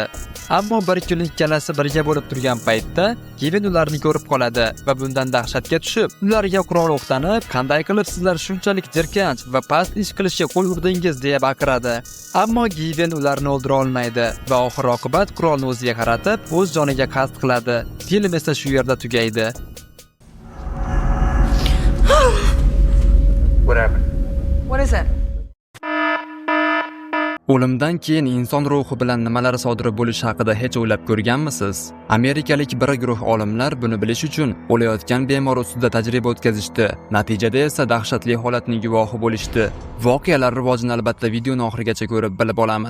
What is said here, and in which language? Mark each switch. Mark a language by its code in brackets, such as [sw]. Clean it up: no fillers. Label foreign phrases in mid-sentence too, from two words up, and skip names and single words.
[uz] Ammo bir kun ikkalasi birga bo'lib turgan paytda Gavin ularni ko'rib qoladi va bundan dahshatga tushib, ularga qurol o'qtanib, "Qanday qilib sizlar shunchalik jirkanch va past ish qilishga qo'l urdingiz?" deya baqiradi. Ammo Gavin ularni o'ldira olmaydi va oxir-oqibat qurolni o'ziga qaratib, o'z joniga qasd qiladi. Film esa shu yerda tugaydi. [en] What happened? What is it? [uz] O'limdan keyin inson ruhi bilan nimalar sodir bo'lishi haqida hech o'ylab ko'rganmisiz? Amerikalik bir guruh olimlar buni bilish uchun o'layotgan bemor ustida tajriba o'tkazishdi. Natijada esa dahshatli holatning guvohi bo'lishdi. Voqealar rivojini albatta videoni oxirigacha ko'rib bilib olamiz.